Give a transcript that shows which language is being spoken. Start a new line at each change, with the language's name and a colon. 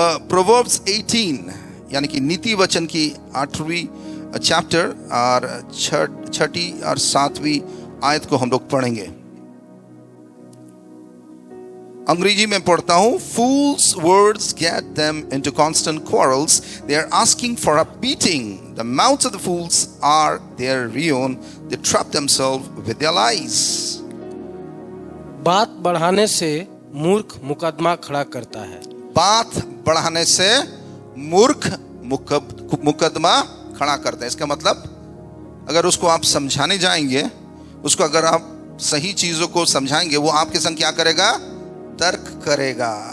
Hindi: Proverbs 18 यानी कि नीति वचन की 8वीं चैप्टर और 6ठी और 7वीं आयत को हम लोग पढ़ेंगे। अंग्रेजी में पढ़ता हूं।
English: Fools' words get them into constant quarrels. They are asking for a beating. The mouths of the fools are their ruin. They trap themselves with their lies.
Hindi: बात बढ़ाने से मूर्ख मुकदमा खड़ा करता है। बात बढ़ाने से मूर्ख मुकदमा खड़ा करता है। इसका मतलब अगर उसको आप समझाने जाएंगे, उसको अगर आप सही चीजों को समझाएंगे, वो आपके संग क्या करेगा? तर्क करेगा।